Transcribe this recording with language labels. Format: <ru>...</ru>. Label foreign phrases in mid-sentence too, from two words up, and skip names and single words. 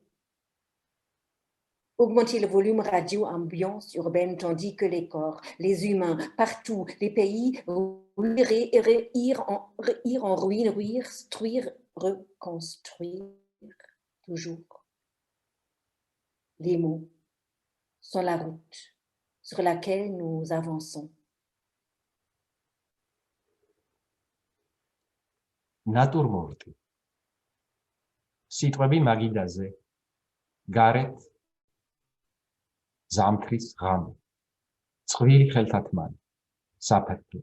<fr>Augmenter le volume radio, ambiance urbaine, tandis que les corps, les humains, partout, les pays, rire en ruine, struire, reconstruire, toujours. Les mots sont la route sur laquelle nous avançons.</fr> <ka>ნატურმორტი. სიტყვები მაგიდაზე. გარეთ ზამთრის ღამე. წვილი ხელთათმანი. საფერფლო.</ka>